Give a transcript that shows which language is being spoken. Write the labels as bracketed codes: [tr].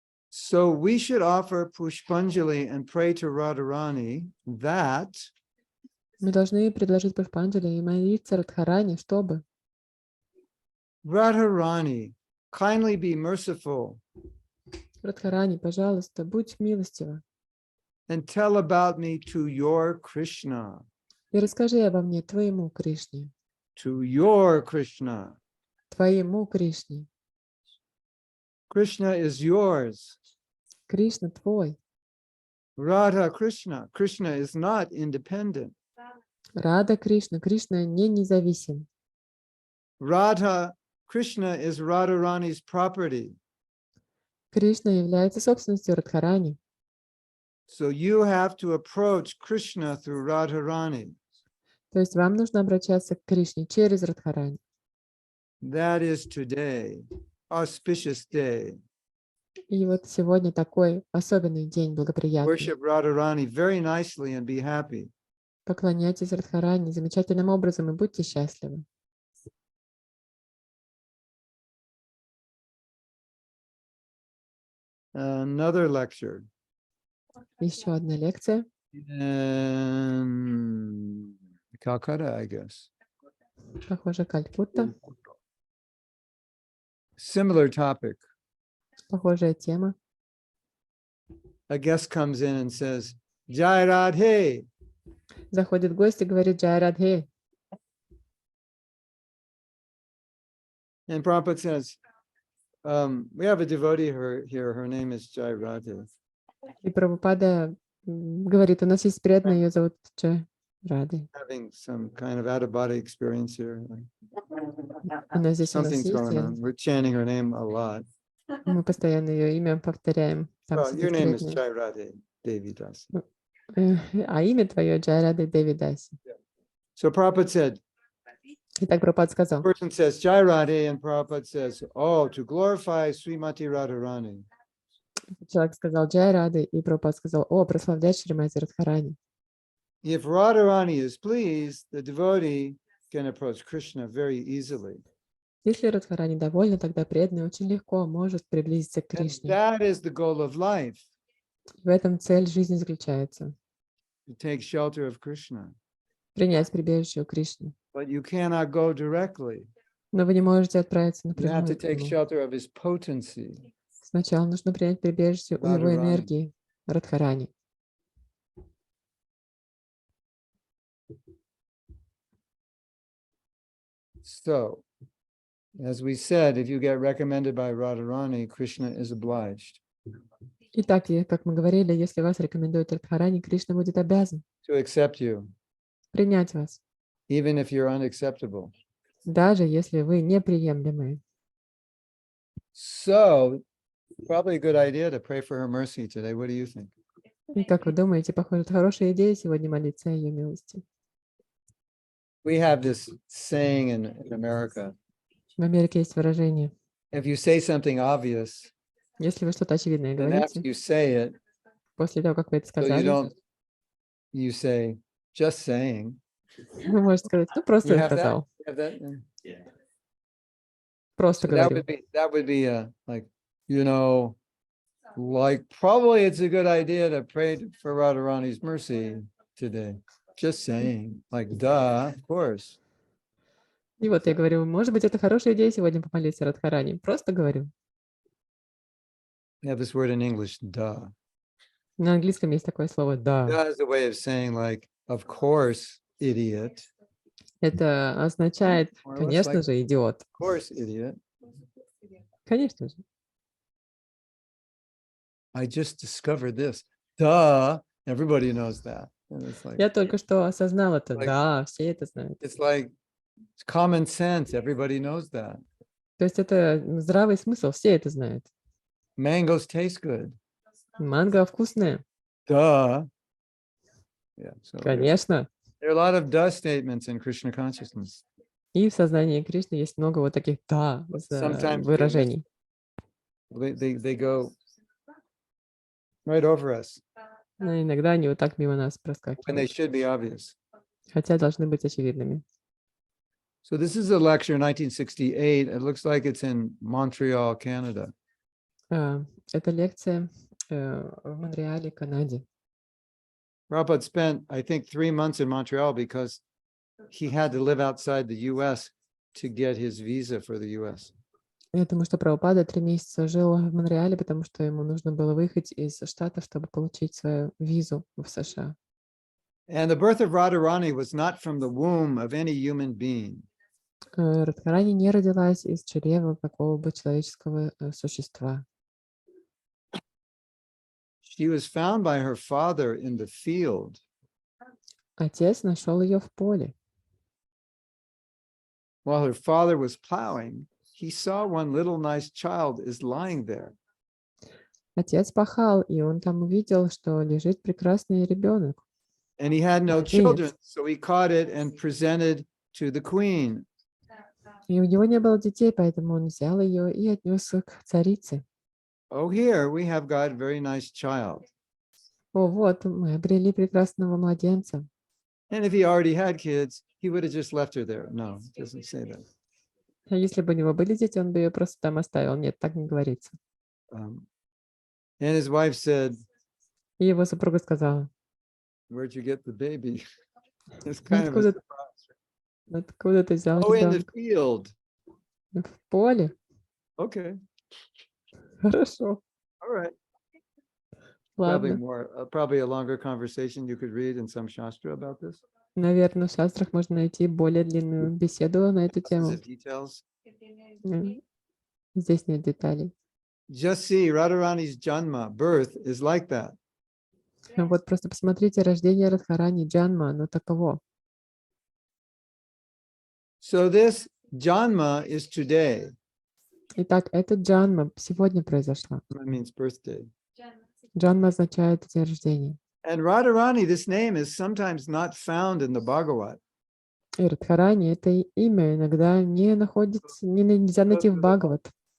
[en] So we should offer Pushpanjali and pray to Radharani that [ru] Мы должны предложить Пушпанджали и молиться Радхарани, чтобы [en] Radharani, kindly be merciful [ru] Радхарани, пожалуйста, будь милостива [en] and tell about me to your Krishna, [ru] и расскажи обо мне твоему Кришне, [en] to your Krishna. [ru] твоему Кришне. [en] Krishna is yours. [ru] Кришна твой. [en] Radha Krishna. Krishna is not independent. [ru] Рада Кришна. Кришна не независим. [en] Radha Krishna is Radharani's property. [ru] Кришна является собственностью Радхарани. [en] So you have to approach Krishna through Radharani. [ru] То есть вам нужно обращаться к Кришне через Радхарани. [en] That is today, auspicious day. [ru] И вот сегодня такой особенный день, благоприятный. [en] Worship Radharani very nicely and be happy. [ru] Поклоняйтесь Радхарани замечательным образом и будьте счастливы. [en] Another lecture. [ru] Еще одна лекция. [en] In Calcutta, I guess. [ru] Похоже, Калькутта. [en] Similar topic. [ru] Похожая тема. [en] A guest comes in and says, Jai Radhe. [ru] Заходит гость и говорит Джай Радхе. [en] And Prabhupada says, we have a devotee here, her name is Jai Radhe. [ru] И Прабхупада говорит, у нас есть преданная, ее зовут Джай Радhe. [en] Having some kind of out-of-body experience here. [ru] Она здесь у нас [en] Something's going on. [ru] есть. [en] We're chanting her name a lot. [ru] Мы постоянно ее имя повторяем. Там [en] Well, your [ru] сидит [en] name is [ru] преданная. [en] Jai Radhe Devi Das. [ru] А имя твое Джай Радhe Деви Даси. [en] So Prabhupada said, [ru] И так Прабхупада сказал. [en] person says Jai Radhe, and Prabhupada says, oh, to glorify Srimati Radharani. [ru] Человек сказал Джай Рады, и Прабхупада сказал, о, прославлять Шримати Радхарани. [en] If Radharani is pleased, the devotee can approach Krishna very easily. [ru] Если Радхарани довольна, тогда преданный очень легко может приблизиться к [en] And [ru] Кришне. [en] that is the goal of life, [ru] В этом цель жизни заключается. [en] to take shelter of Krishna. [ru] Принять прибежище у Кришны. [en] But you cannot go directly. [ru] Но вы не можете отправиться [en] You have to [ru] напрямую к [en] take [ru] нему. [en] shelter of his potency. [ru] Сначала нужно принять прибежище у его Радхарани. энергии, Радхарани. [en] So, as we said, if you get recommended by Radharani, Krishna is obliged. [ru] Итак, как мы говорили, если вас рекомендует Радхарани, Кришна будет обязан [en] to accept you, [ru] принять вас, [en] even if you're unacceptable. [ru] даже если вы неприемлемые. [en] So, probably a good idea to pray for her mercy today. What do you think? [ru] И как вы думаете, похоже, это хорошая идея сегодня молиться о ее милости. [en] We have this saying in America, [ru] В Америке есть выражение: [en] if you say something obvious, [ru] если вы что-то очевидное [en] then after you say it, [ru] после того, как вы это [en] so you [ru] сказали, [en] don't, you say, just saying. [ru] вы можете сказать: ну, просто [en] You have that? [ru] сказал, [en] You have that? [ru] просто [en] So that [ru] говорю. [en] would be like, you know, like probably it's a good idea to pray for Radharani's mercy today. Just saying, like, duh, of course. [ru] И вот я говорю, может быть, это хорошая идея сегодня помолиться Радхарани. Просто говорю. [en] You have this word in English, duh. [ru] На английском есть такое слово «да». [en] Duh is a way of saying like, of course, idiot. [ru] Это означает, [en] More or less [ru] конечно [en] like, [ru] же, идиот. [en] of course, idiot. [ru] Конечно же. [en] I just discovered this. Duh. Everybody knows that. And it's like, [ru] Я только что осознал это. [en] Like- [ru] Да, все это знают. [en] it's like it's common sense. Everybody knows that. [ru] То есть это здравый смысл, все это знают. [en] Mangoes taste good. [ru] Манго вкусное. [en] Duh. Yeah. So [ru] Конечно. [en] there are a lot of duh statements in Krishna consciousness. [ru] И в сознании Кришны есть много вот таких «да» [en] Sometimes [ru] выражений. [en] They go right over us [ru] Но иногда они вот так мимо нас [en] when they [ru] проскакивают, [en] should be obvious. [ru] хотя должны быть очевидными. [en] So this is a lecture in 1968. It looks like it's in Montreal, Canada. [ru] Это лекция в Монреале, Канаде. [en] Prabhupada spent, I think, 3 months in Montreal because he had to live outside the US to get his visa for the US. [ru] Я думаю, что Прабхупада 3 месяца жил в Монреале, потому что ему нужно было выехать из Штатов, чтобы получить свою визу в США. [en] And the birth of Radharani was not from the womb of any human being. [ru] Радхарани не родилась из чрева какого бы человеческого существа. [en] She was found by her father in the field. [ru] Отец нашел ее в поле. [en] While her father was plowing, he saw one little nice child is lying there. [ru] Отец пахал, и он там увидел, что лежит прекрасный ребенок. [en] And he had no [ru] Младенец. [en] children, so he caught it and presented to the queen. [ru] И у него не было детей, поэтому он взял ее и отнес к царице. [en] Oh, here we have got a very nice child. [ru] О, вот, мы обрели прекрасного младенца. [en] And if he already had kids, he would have just left her there. No, it doesn't say that. [ru] А если бы у него были дети, он бы ее просто там оставил. Нет, так не говорится. [en] And his wife said, [ru] И его супруга сказала: [en] where'd you get the baby? It's kind of a [ru] Откуда, [en] surprise. [ru] откуда ты взял [en] Oh, in the [ru] ребенка? [en] field. [ru] В поле? [en] Okay, [ru] Хорошо. [en] all right. Probably [ru] Ладно. [en] more, probably a longer conversation you could read in some shastra about this. [ru] Наверное, в шастрах можно найти более длинную беседу на эту тему. [en] The details. [ru] Здесь нет деталей. [en] Just see, Radharani's janma, birth, is like that. [ru] Вот просто посмотрите, рождение Радхарани, Джанма, оно таково. [en] So this janma is today. [ru] Итак, это Джанма сегодня произошла. [en] That means birthday. [ru] Джанма означает день рождения. [en] And Radharani, this name is sometimes not found in the Bhagavad. [ru] И Радхарани, это имя иногда не находится, нельзя найти в Бхагават,